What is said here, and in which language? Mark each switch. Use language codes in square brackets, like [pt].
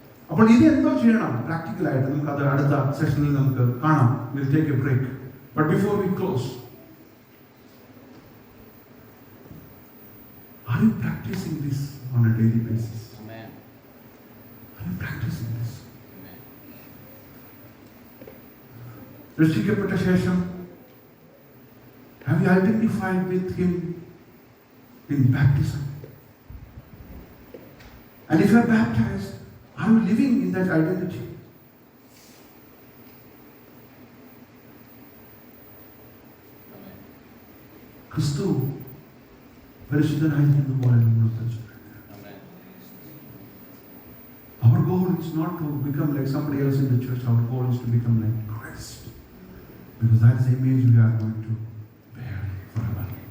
[ml] അപ്പോൾ ഇത് എന്തോ ചെയ്യണം പ്രാക്ടിക്കലായിട്ട്, നമുക്ക് അത് അടുത്ത സെഷനിൽ നമുക്ക് കാണാം. [en] Will take a break. But before we close, are you practicing this on a daily basis? Are you practicing this? [ml] രക്ഷിക്കപ്പെട്ട ശേഷം [en] have you identified with him in baptism? And if you are baptized, are you living in that identity? [ml] ക്രിസ്തു പരിശുദ്ധനായിരിക്കുന്ന പോലെ നമ്മൾ പരിശുദ്ധ. [en] Our goal is not to become like somebody else in the church. Our goal is to become like Christ. Because that is the image we are going to bear forever.